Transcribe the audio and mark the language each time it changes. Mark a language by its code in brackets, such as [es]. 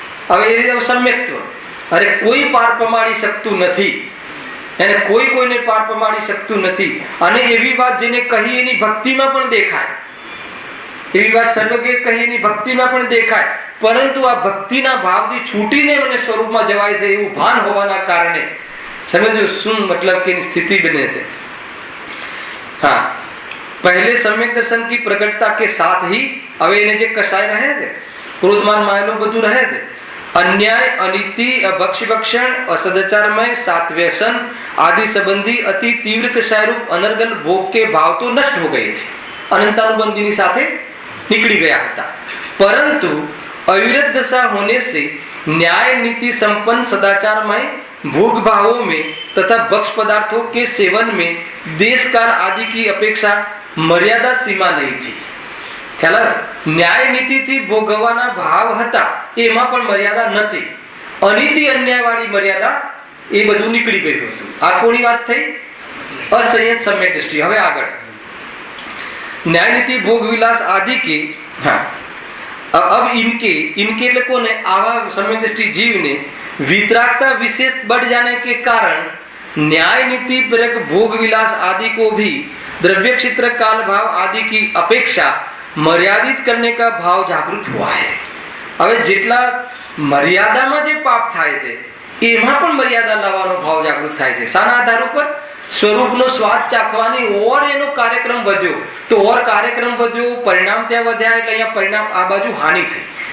[gu] હવે એ સમ્યક્ત્વ, અરે કોઈ પાર પમાડી શકતું નથી, એને કોઈને પાર પમાડી શકતું નથી. અને એવી વાત જેને કહી એની ભક્તિમાં પણ દેખાય, એવી વાત સર્વજ્ઞ કહી એની ભક્તિમાં પણ દેખાય, પરંતુ આ ભક્તિના ભાવથી છૂટીને મને સ્વરૂપમાં જવાય છે એવું ભાન હોવાના કારણે સમજો શું મતલબ કે એની સ્થિતિ બને છે. [hi] હા, पहले सम्यक दर्शन की प्रगटता के साथ ही, [gu] હવે એને જે કસાય રહે છે, [hi] ક્રોધમાન માયેલું બધું રહે છે, अन्याय, अनीति, अभक्ष्यभक्षण, असदाचारमय, सात व्यसन आदि संबंधी अति तीव्र कषाय रूप अनर्गल भोग के भाव तो नष्ट हो गए थे, अनंतानुबंधी સાથે निकली गया था. परंतु अविरत दशा होने से न्याय नीति संपन्न सदाचारमय भोग भावों में तथा भक्ष पदार्थों के सेवन में देश काल आदि की अपेक्षा मर्यादा सीमा नहीं थी. [gu] ખ્યાલ ન્યાય નીતિથી ભોગવવાના ભાવ હતા એમાં પણ મર્યાદા નથી. અનીતિ અન્યાય વાળી મર્યાદા એ બધું નીકળી ગયું હતું. આ કોની વાત થઈ? असंयत सम्यक दृष्टि. હવે આગળ [hi] न्याय नीति भोग विलास आदि के, हाँ, अब इनके [gu] એટલે કોને? [hi] આવા सम्यक दृष्टि जीव ने वितरागता विशेष बढ़ जाने के कारण न्याय नीति परक भोग विलास आदि को भी द्रव्य क्षेत्र काल भाव आदि की अपेक्षा मर्यादित करने का भाव जागृत हुआ है. [gu] હવે જેટલા મર્યાદામાં જે પાપ થાય છે એમાં પણ મર્યાદા લાવવાનો ભાવ જાગૃત થાય છે. શાના આધાર ઉપર? સ્વરૂપનો સ્વાદ ચાખવાની ઓર એનો કાર્યક્રમ વધ્યો, તો ઓર કાર્યક્રમ વધ્યો, પરિણામ ત્યાં વધ્યા, એટલે અહીંયા પરિણામ આ બાજુ હાનિ થઈ.